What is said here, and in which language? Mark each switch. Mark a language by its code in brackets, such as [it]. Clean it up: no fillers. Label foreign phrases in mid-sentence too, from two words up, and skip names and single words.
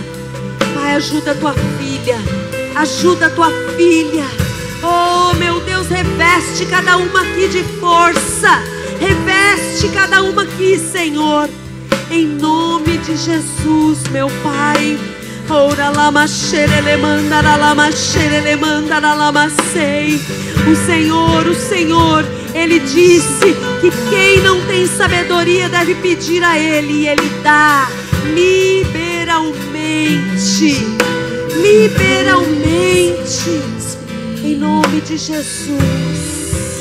[pt] Pai, ajuda a tua filha. Ajuda a tua filha. Oh, meu Deus, reveste cada uma aqui de força. Reveste cada uma aqui, Senhor. Em nome de Jesus, meu Pai. Ora lama xerele mandara lama xerele mandara lama sei. O Senhor, Ele disse que quem não tem sabedoria deve pedir a Ele, e Ele dá liberalmente. Liberalmente. Em nome de Jesus.